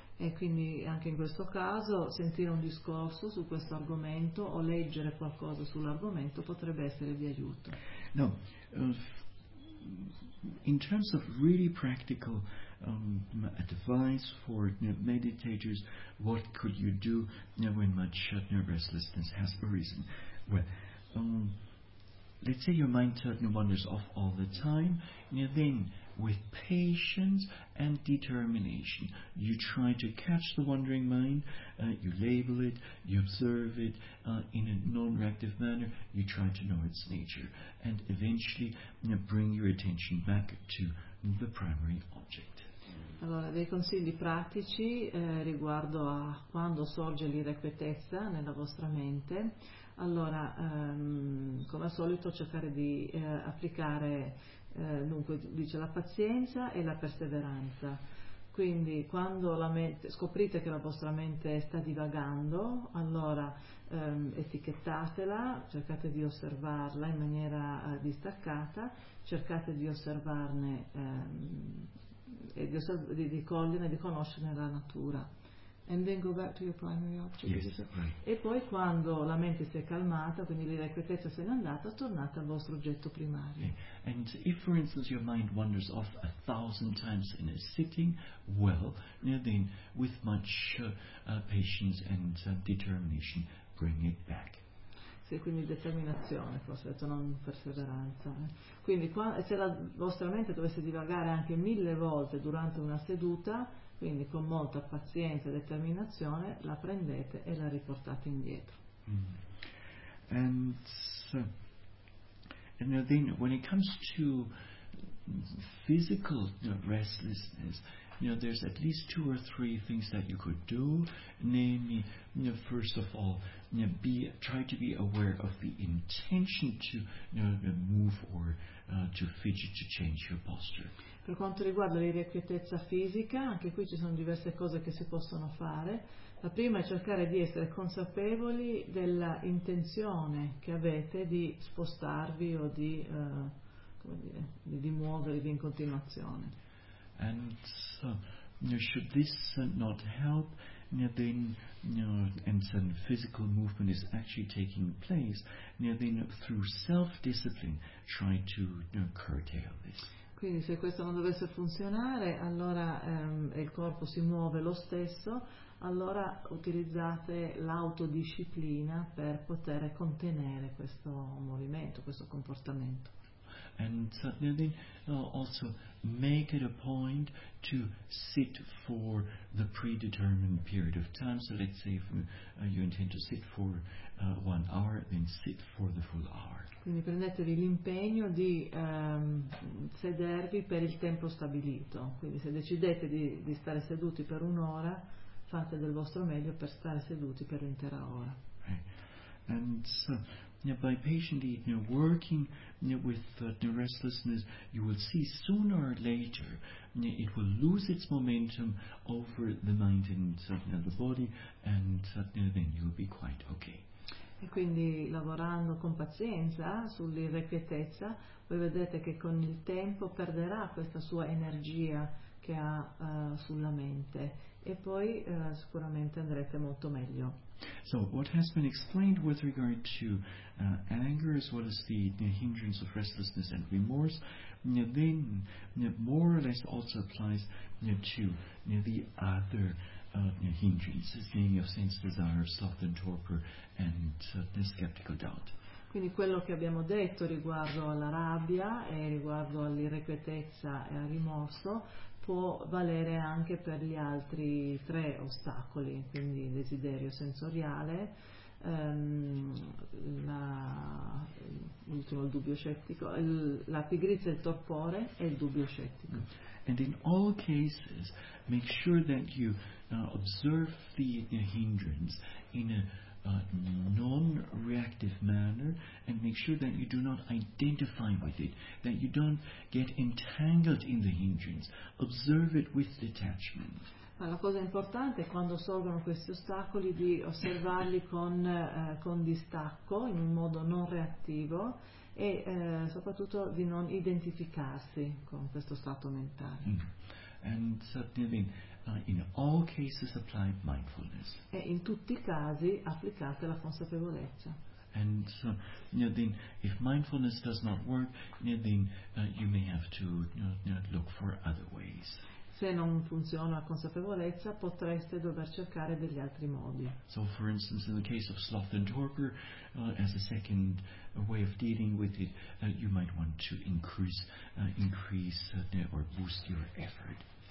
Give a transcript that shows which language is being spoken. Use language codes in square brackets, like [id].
[it] E quindi anche in questo caso sentire un discorso su questo argomento o leggere qualcosa sull'argomento potrebbe essere di aiuto. [en] No, in terms of really practical advice for meditators, what could you do when much restlessness has arisen? Well, let's say your mind wanders off all the time, then with patience and determination you try to catch the wandering mind, you label it, you observe it in a non-reactive manner, you try to know its nature, and eventually bring your attention back to the primary object. [it] Allora, dei consigli pratici riguardo a quando sorge l'irrequietezza nella vostra mente. Allora, come al solito cercare di applicare, dunque dice, la pazienza e la perseveranza. Quindi quando la mente, scoprite che la vostra mente sta divagando, allora etichettatela, cercate di osservarla in maniera distaccata, cercate di osservarne di coglierne, di conoscerne la natura. [en] And then go back to your primary object. Yes, right. [it] E poi quando la mente si è calmata, quindi l'irrequietezza se n'è andata, tornate al vostro oggetto primario. [en] Okay. And if, for instance, your mind wanders off 1,000 times in a sitting, well, then with much patience and determination, bring it back. [it] Sì, quindi determinazione, forse detto, non perseveranza. Quindi qua, se la vostra mente dovesse divagare anche 1,000 volte durante una seduta, quindi con molta pazienza e determinazione la prendete e la riportate indietro. Mm. [en] And then when it comes to physical restlessness, there's at least two or three things that you could do. Namely, first of all, try to be aware of the intention to move or to fidget, to change your posture. [it] Per quanto riguarda l'irrequietezza fisica, anche qui ci sono diverse cose che si possono fare. La prima è cercare di essere consapevoli della intenzione che avete di spostarvi o di, come dire, di muovervi in continuazione. [en] And so, should this not help, then and physical movement is actually taking place, then through self-discipline try to curtail this. [it] Quindi se questo non dovesse funzionare, allora il corpo si muove lo stesso, allora utilizzate l'autodisciplina per poter contenere questo movimento, questo comportamento. [en] And then also make it a point to sit for the predetermined period of time. So let's say if you intend to sit for 1 hour, then sit for the full hour. [it] Quindi prendetevi l'impegno di sedervi per il tempo stabilito. Quindi se decidete di stare seduti per un'ora, fate del vostro meglio per stare seduti per l'intera ora. [en] Right. And so, by patiently working with the restlessness, you will see sooner or later it will lose its momentum over the mind and the body, and then you'll be quite okay. [it] E quindi lavorando con pazienza sull'irrequietezza, voi vedete che con il tempo perderà questa sua energia che ha sulla mente, e poi sicuramente andrete molto meglio. [en] So what has been explained with regard to anger as well as the hindrance of restlessness and remorse, then more or less also applies to the other hindrances, namely of sense desire, sloth and torpor, and the skeptical doubt. [it] Quindi quello che abbiamo detto riguardo alla rabbia e riguardo all'irrequietezza e al rimorso può valere anche per gli altri tre ostacoli, quindi il desiderio sensoriale, l'ultimo, il dubbio scettico, la pigrizia, il torpore e il dubbio scettico. [en] And in all cases, make sure that you observe the hindrance in a non-reactive manner, and make sure that you do not identify with it, that you don't get entangled in the hindrance. Observe it with detachment. [it] Ma la cosa importante è quando sorgono questi ostacoli di osservarli con distacco, in un modo non reattivo, e soprattutto di non identificarsi con questo stato mentale. [en] And certainly, in all cases apply mindfulness. [it] E in tutti I casi applicate la consapevolezza. [en] And so, then if mindfulness does not work, then you may have to look for other ways. [it] Se non funziona la consapevolezza, potreste dover cercare degli altri modi. [en] So, for instance, in the case of sloth and torpor, as a second way of dealing with it, you might want to increase or boost your effort.